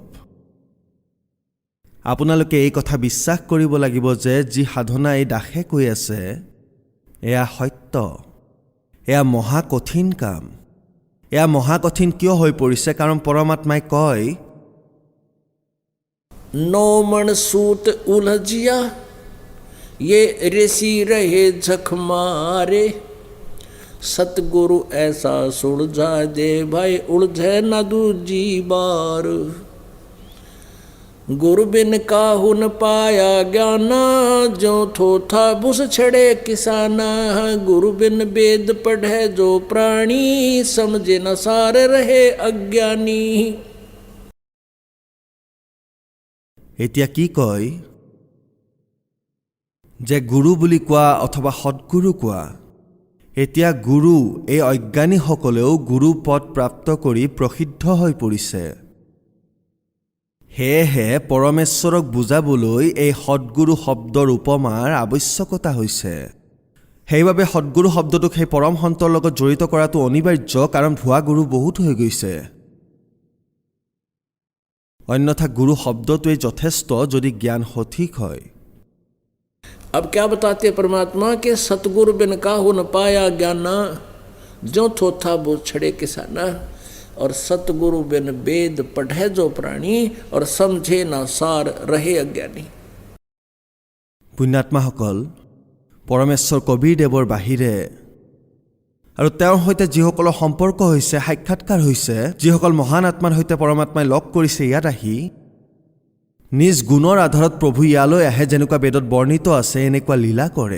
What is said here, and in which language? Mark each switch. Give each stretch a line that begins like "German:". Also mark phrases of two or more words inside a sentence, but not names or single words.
Assamese: আপোনালোকে এই কথা বিশ্বাস কৰিব লাগিব যে যি সাধনা এই দাসে কৈ আছে এয়া সত্য। এয়া মহা কঠিন কাম। এয়া মহা কঠিন কিয় হৈ পৰিছে? কাৰণ পৰমাত্মাই কয়,
Hindi: 9 मन सूत उलझिया ये ऋषि रहे झक मारे, सतगुरु ऐसा सुलझा दे भाई उलझे न दूजी बार। गुरु बिन काहू न पाया ज्ञाना, जो थोथा बुस छड़े किसाना। गुरु बिन वेद पढ़े जो प्राणी, समझे न सार रहे अज्ञानी।
Assamese: এতিয়া কি কয় যে গুৰু বুলি কোৱা অথবা সৎগুৰু কোৱা, এতিয়া গুৰু এই অজ্ঞানীসকলেও গুৰু পদ প্ৰাপ্ত কৰি প্ৰসিদ্ধ হৈ পৰিছে। সেয়েহে পৰমেশ্বৰক বুজাবলৈ এই সৎগুৰু শব্দৰ উপমাৰ আৱশ্যকতা হৈছে। সেইবাবে সৎগুৰু শব্দটোক সেই পৰম সন্তৰ লগত জড়িত কৰাটো অনিবাৰ্য, কাৰণ ভুৱা গুৰু বহুত হৈ গৈছে। অন্যথা গুৰু শব্দটোৱে যথেষ্ট যদি জ্ঞান সঠিক হয়।
Hindi: अब क्या बताते परमात्मा के सतगुरु बिन काहू न पाया ज्ञाना, जो थोथा वो छड़े किसाना। और सतगुरु बिन वेद पढ़े जो प्राणी, और समझे ना सार रहे अज्ञानी।
Assamese: পুণ্যাত্মাসকল, পৰমেশ্বৰ কবীৰদেৱৰ বাহিৰে আৰু তেওঁৰ সৈতে যিসকলৰ সম্পৰ্ক হৈছে, সাক্ষাৎকাৰ হৈছে, যিসকল মহান আত্মাৰ সৈতে পৰমাত্মাই লগ কৰিছে ইয়াত আহি, নিজ গুণৰ আধাৰত প্ৰভু ইয়ালৈ আহে, যেনেকুৱা বেদত বৰ্ণিত আছে এনেকুৱা লীলা কৰে।